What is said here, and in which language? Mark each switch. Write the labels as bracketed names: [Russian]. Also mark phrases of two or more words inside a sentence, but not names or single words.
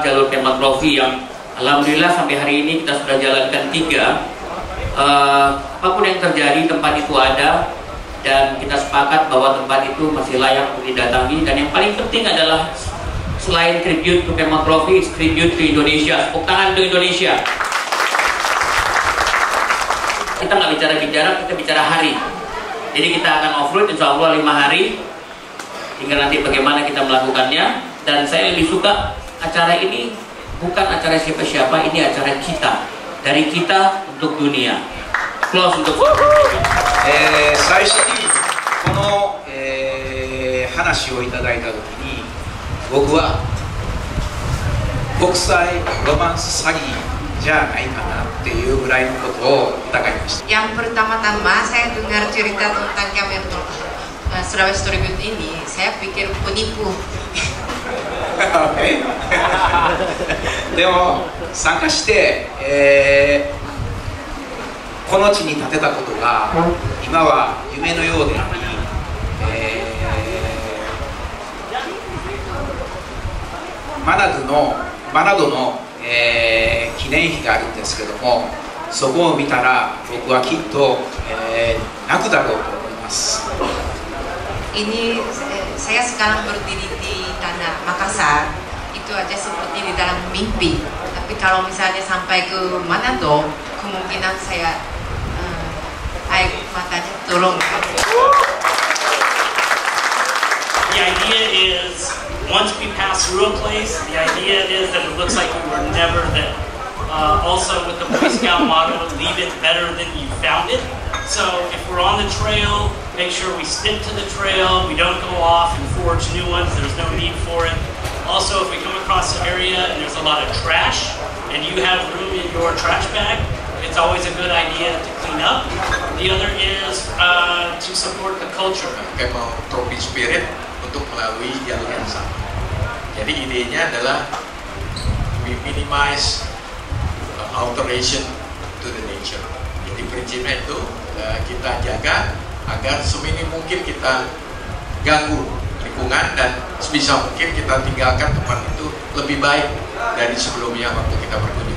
[Indonesian] Camel Trophy yang alhamdulillah sampai hari ini kita sudah jalankan 3. Apapun yang terjadi, tempat itu ada dan kita sepakat bahwa tempat itu masih layak untuk didatangi. Dan yang paling penting adalah selain [English] tribute to Camel Trophy, tribute to Indonesia. [Indonesian] Tepuk tangan untuk Indonesia. Kita nggak bicara jarak, kita bicara hari. Jadi kita akan off-road [Arabic] إن شاء الله [Indonesian] 5 hari. Tinggal nanti bagaimana kita melakukannya. Dan saya lebih suka acara ini bukan acara siapa-siapa, ini acara kita. Dari kita untuk dunia. Close untuk [Japanese] 最初にこの、話をいただいたときに僕は国際ロマンス詐欺じゃないかなっていうぐらいのことを疑いました。 [Indonesian] Yang pertama-tama saya dengar cerita tentang Camel Sulawesi Tribute ini, saya pikir penipu. [Japanese] でも参加して、この地に建てたことが今は夢のようであり、マナドの、記念碑があるんですけども、そこを見たら僕はきっと、泣くだろうと思います。 [Indonesian] Ini saya sekarang berdiri di tanah Makassar, itu aja seperti di dalam mimpi. Tapi kalau misalnya sampai ke Manado, kemungkinan saya air matanya turun. [English] The idea is, once we pass through a place, the idea is that it looks like we were never there. Also with the Boy Scout motto, leave it better than you found it. So if we're on the trail, make sure we stick to the trail, we don't go off and forge new ones, there's no need for it. Also, if we come across an area and there's a lot of trash, and you have room in your trash bag, it's always a good idea to clean up. The other is to support the culture. [Indonesian] Camel Trophy Spirit untuk melalui jalur yang sama. Jadi idenya adalah [English] we minimize alteration to the nature. [Indonesian] Jadi prinsipnya itu kita jaga agar seminim mungkin kita ganggu lingkungan dan sebisa mungkin kita tinggalkan tempat itu lebih baik dari sebelumnya waktu kita berkunjung.